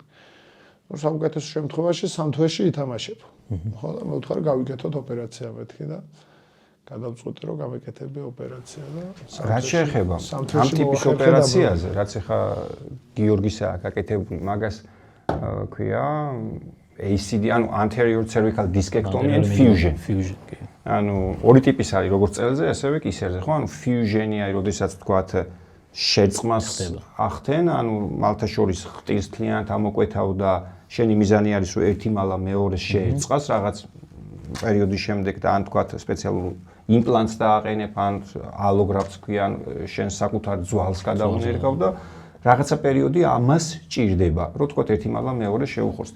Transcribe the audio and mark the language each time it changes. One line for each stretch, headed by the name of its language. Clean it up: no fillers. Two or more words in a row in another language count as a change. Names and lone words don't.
Georgian: საუკეთესო შემთხვევაში 3 თვეში ითამაშებ. ხო და მე ვთქვი გავიკეთოთ ოპერაცია მეთქი და გადავწყვიტე რომ გამეკეთებია ოპერაცია და რაც შეეხება ამ ტიპის ოპერაციაზე, რაც ახლა გიორგისა გაკეთებული, მაგას ქვია ACD, ანუ
English: anterior cervical discectomy and fusion.
Georgian: კი. ანუ ორი ტიპის არის, როგორც წელზე, ასევე კისერზე, ხო? ანუ fusion-ი არის, როდესაც თქვათ შერწყმას ახდენ, ანუ მალთაშორის ხტისთლიანად ამოკვეთავ და შენი მიზანი არის რომ ერთი მალა მეორეს შეერწყას რაღაც პერიოდის შემდეგ და ან თქვათ სპეციალურ იმპლანტს დააყენებ, ან ალოგრაფს ქვიან, შენ საკუთარ ძვალს გადაუნერგავ და რაღაცა პერიოდი ამას ჭირდება, რომ თქვათ ერთი მალა მეორეს შეუხოსდეს.